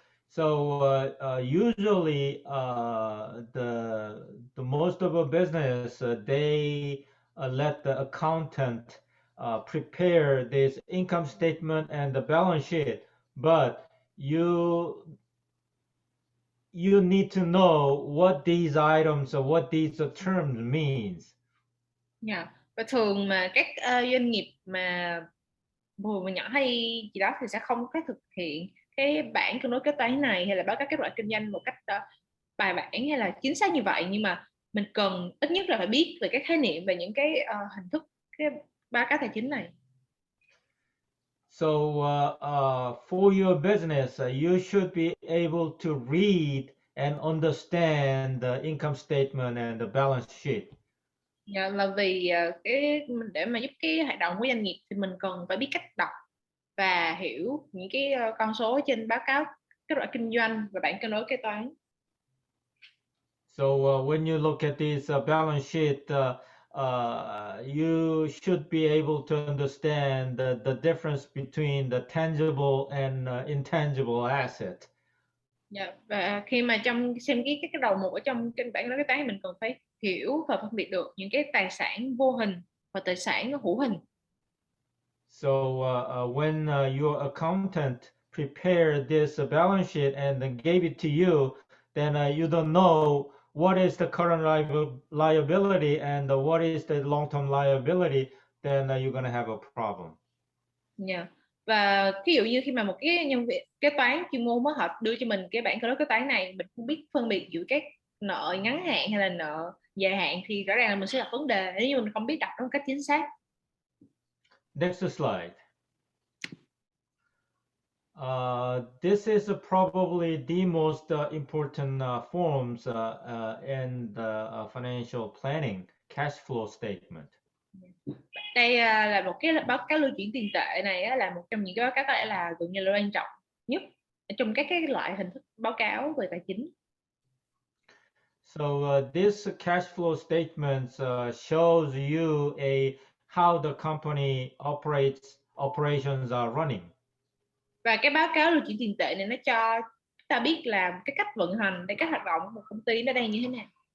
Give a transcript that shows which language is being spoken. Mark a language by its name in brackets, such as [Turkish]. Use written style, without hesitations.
[English] So usually the most of a business they let the accountant prepare this income statement and the balance sheet, but you need to know what these items or what these terms means. [Vietnamese] Và thường mà các doanh nghiệp mà vừa và nhỏ hay gì đó thì sẽ không có thực hiện cái bảng cân đối kế toán này hay là báo cáo kết quả kinh doanh một cách bài bản hay là chính xác như vậy, nhưng mà mình cần ít nhất là phải biết về các khái niệm về những cái hình thức cái báo cáo tài chính này. [English] So for your business, you should be able to read and understand the income statement and the balance sheet. [Vietnamese] Là vì để mà giúp cái hoạt động của doanh nghiệp thì mình cần phải biết cách đọc và hiểu những cái con số trên báo cáo kết quả kinh doanh và bảng cân đối kế toán. [English] So when you look at this balance sheet, you should be able to understand the difference between the tangible and intangible asset. [Vietnamese] Dạ. Và khi mà trong xem cái đầu mục ở trong kênh bản đó cái toán, mình cần phải hiểu và phân biệt được những cái tài sản vô hình và tài sản hữu hình. [English] So when your accountant prepared this balance sheet and then gave it to you, then you don't know what is the current liability and what is the long-term liability, then you're going to have a problem. [Vietnamese] Dạ. Và ví dụ như khi mà một cái nhân viên kế toán chuyên môn mới họ đưa cho mình cái bản cân đối kế toán này, mình không biết phân biệt giữa các nợ ngắn hạn hay là nợ dài hạn, thì rõ ràng là mình sẽ gặp vấn đề nếu như mình không biết đọc nó một cách chính xác. [English] Next slide. This is probably the most important forms in the financial planning, cash flow statement. [Vietnamese] Đây là một cái báo cáo lưu chuyển tiền tệ này là một trong những cái báo cáo có lẽ là gần như là quan trọng nhất trong các cái loại hình thức báo cáo về tài chính. [English] So this cash flow statement shows you how the company operations are running. [Vietnamese] Và cái báo cáo lưu chuyển tiền tệ này nó cho ta biết là cái cách vận hành, cái hoạt động của một công ty nó đang như thế nào.